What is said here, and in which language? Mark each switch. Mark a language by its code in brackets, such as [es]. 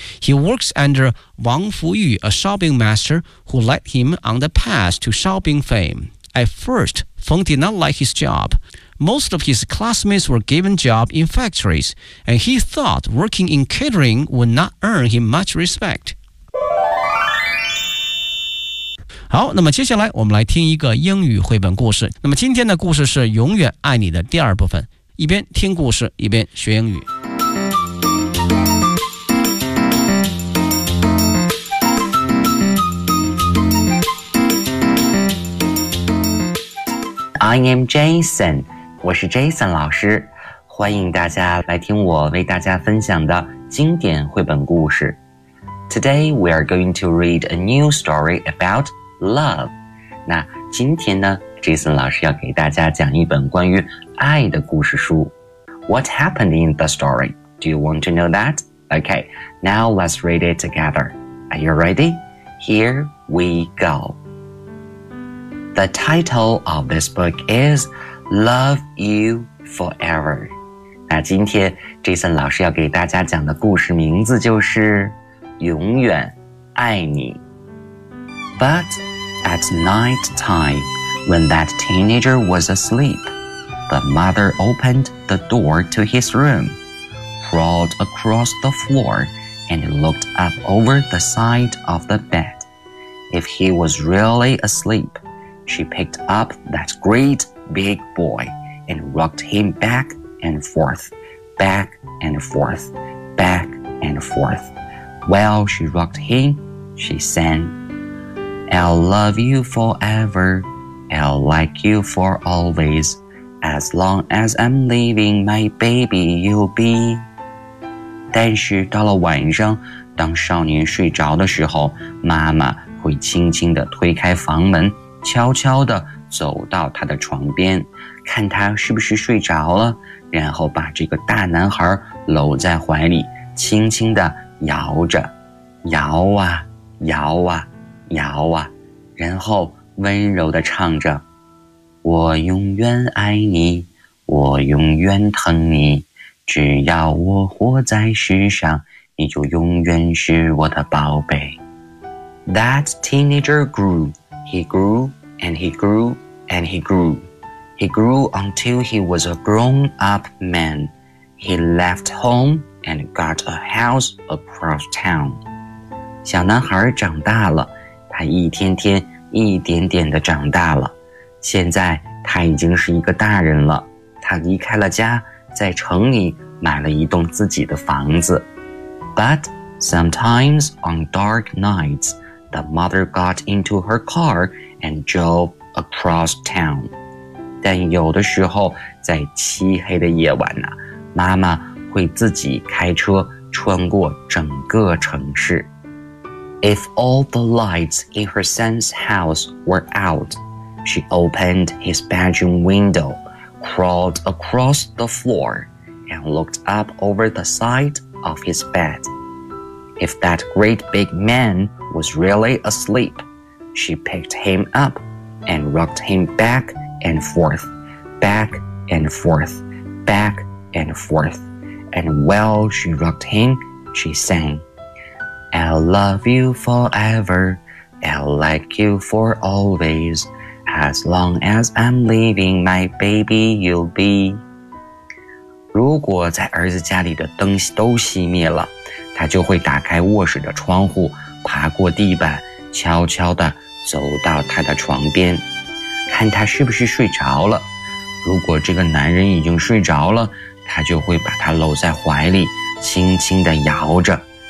[en] He works under Wang Fuyu, a shopping master who led him on the path to shopping fame. At first, Feng did not like his job. Most of his classmates were given jobs in factories, and he thought working in catering would not earn him much respect. [zh] 好，那么接下来我们来听一个英语绘本故事。那么今天的故事是《永远爱你》的第二部分，一边听故事一边学英语。 [en] I am Jason， [zh] 我是 Jason 老师，欢迎大家来听我为大家分享的经典绘本故事。 [en] Today we are going to read a new story about. [zh] Love， 那今天呢 ，Jason 老师要给大家讲一本关于爱的故事书。 [en] What happened in the story? Do you want to know that? Okay, now let's read it together. Are you ready? Here we go. The title of this book is Love You Forever. [zh] 那今天 Jason 老师要给大家讲的故事名字就是《永远爱你》。 [en] But at night time, when that teenager was asleep, the mother opened the door to his room, crawled across the floor, and looked up over the side of the bed. If he was really asleep, she picked up that great big boy and rocked him back and forth, back and forth, back and forth. While she rocked him, she sang,I'll love you forever, I'll like you for always, as long as I'm living, my baby you'll be. [zh] 但是到了晚上，当少年睡着的时候，妈妈会轻轻地推开房门，悄悄地走到他的床边，看他是不是睡着了，然后把这个大男孩搂在怀里，轻轻地摇着，摇啊，摇啊。摇啊，然后温柔地唱着，我永远爱你，我永远疼你，只要我活在世上，你就永远是我的宝贝。 [en] That teenager grew, he grew, and he grew, and he grew. He grew until he was a grown-up man. He left home and got a house across town. [zh] 小男孩长大了，他一天天一点点地长大了，现在他已经是一个大人了。他离开了家，在城里买了一栋自己的房子。 [en] But sometimes on dark nights, the mother got into her car and drove across town. [zh] 但有的时候在漆黑的夜晚呢，妈妈会自己开车穿过整个城市。 [en] If all the lights in her son's house were out, she opened his bedroom window, crawled across the floor, and looked up over the side of his bed. If that great big man was really asleep, she picked him up and rocked him back and forth, back and forth, back and forth. And while she rocked him, she sang. I'll love you forever, I'll like you for always, as long as I'm living, my baby you'll be. [zh] 如果在儿子家里的灯都熄灭了，他就会打开卧室的窗户，爬过地板，悄悄地走到他的床边，看他是不是睡着了。如果这个男人已经睡着了，他就会把他搂在怀里，轻轻地摇着。